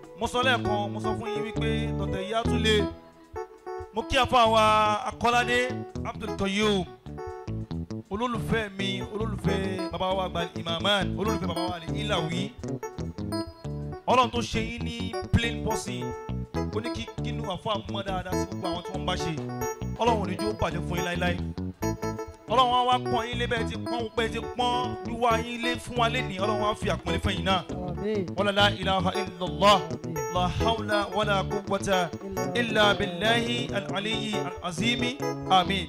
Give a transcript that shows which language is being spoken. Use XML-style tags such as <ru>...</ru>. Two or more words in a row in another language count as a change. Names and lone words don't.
<yo>sọ lẹ́ẹ̀kan mo sọ fún yín wípé tọ̀tẹ̀ yìí á tún lé mo kí àfa wa Akọ́ládé Abdul Qayyum olólùfẹ́ mi olólùfẹ́ bàbá wa gba Imaman olólùfẹ́ bàbá wa Ilawi Ọlọ́run tó ṣe yín ní</yo> <en>plain person</en> <yo>ó ní kí kínú àfa mọ́ dáadáa sí gbogbo àwọn tí wọ́n bá ṣe Ọlọ́run ò ní jó bàjẹ́ fún yín láéláé Ọlọ́run wa pọ́n yín lé bẹ́ẹ̀ ti pọ́n wíwá yín lé fún wa lẹ́nìí Ọlọ́run wa fi àpọ́nlé fẹ́yìn náà</yo> <ar>ولا لا إله إلا الله لا حول ولا قوة إلا بالله العلي العظيم آمين.</ar>